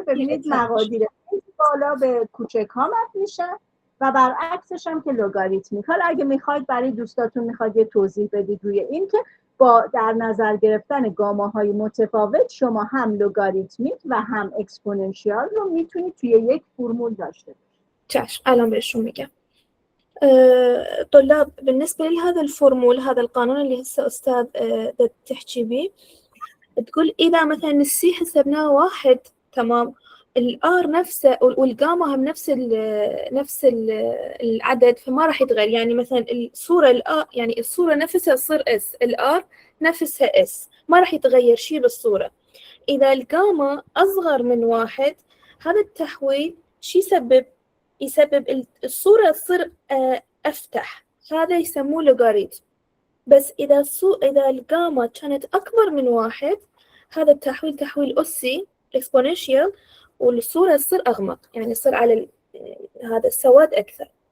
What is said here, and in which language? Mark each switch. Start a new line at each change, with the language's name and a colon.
Persian: ببینید مقادیر بالا به کوچک ها مپ میشن و برعکسش هم که لوگاریتمیک. حالا اگه میخواید برای دوستاتون میخواید یه توضیح بدید روی این که با در نظر گرفتن گاماهای متفاوت شما هم لوگاریتمیک و هم اکسپوننشیال رو میتونید توی یک فرمول داشته باشید. چشم الان بهشون میگم.
Arabic: طلاب بالنسبة لهذا الفورمول، هذا القانون اللي هسه أستاذ تحكي به، تقول إذا مثلا السي حسبناه 1 تمام، الآر نفسه والجاما هم نفس العدد، فما راح يتغير. يعني مثلا الصورة يعني الصورة نفسها تصير اس، الآر نفسها اس، ما راح يتغير شيء بالصورة. إذا الجاما أصغر من 1 هذا التحويل شو يسبب الصورة تصير أفتح، هذا يسموه لوغاريتم. بس إذا الجاما كانت أكبر من 1 هذا التحويل تحويل أسي exponential، والصورة تصير أغمق، يعني يصير على هذا السواد أكثر.